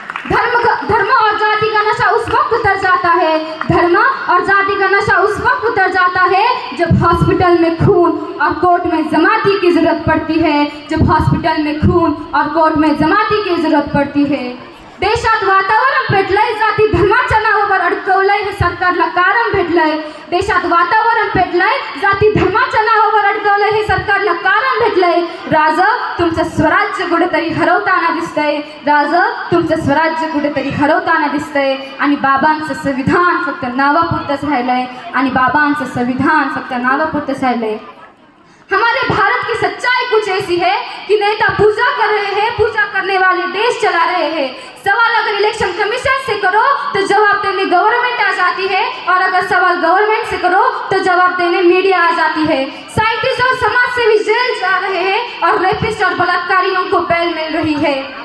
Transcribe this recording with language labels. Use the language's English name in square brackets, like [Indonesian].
[Hindi] धर्म और जाति का नशा उस वक्त उतर जाता है, धर्म और जाति का नशा उस वक्त उतर जाता है जब हॉस्पिटल में खून और कोर्ट में जमाती की जरूरत पड़ती है. जब हॉस्पिटल में खून और कोर्ट में जमाती की जरूरत पड़ती है. [Marathi] देशात वातावरण पेटलंय, जाती धर्माच्या नावावर अडकवलंय हे सरकारला कारण भेटलंय. देशात वातावरण पेटलंय, जाती धर्माच्या नावावर अडकवलंय हे सरकारला कारण भेटलंय. दिसतंय, राज तुमचं स्वराज्य कुठेतरी हरवताना दिसतंय, राज तुमचं स्वराज्य कुठेतरी हरवताना दिसतंय आणि बाबांचं संविधान फक्त नावापुरतंच राहिलंय आणि बाबांचं संविधान फक्त नावापुरतंच राहिलंय। [Hindi] हमारे भारत की सच्चाई कुछ ऐसी है कि नेता पूजा कर रहे हैं, पूजा करने वाले देश चला रहे हैं। सवाल अगर इलेक्शन कमीशन से करो तो जवाब देने गवर्नमेंट आ जाती है, और अगर सवाल गवर्नमेंट से करो तो जवाब देने मीडिया आ जाती है। साइंटिस्ट और समाज सेवी जेल जा रहे हैं और रेपिस्ट और बलात्कारियों को बेल मिल रही है।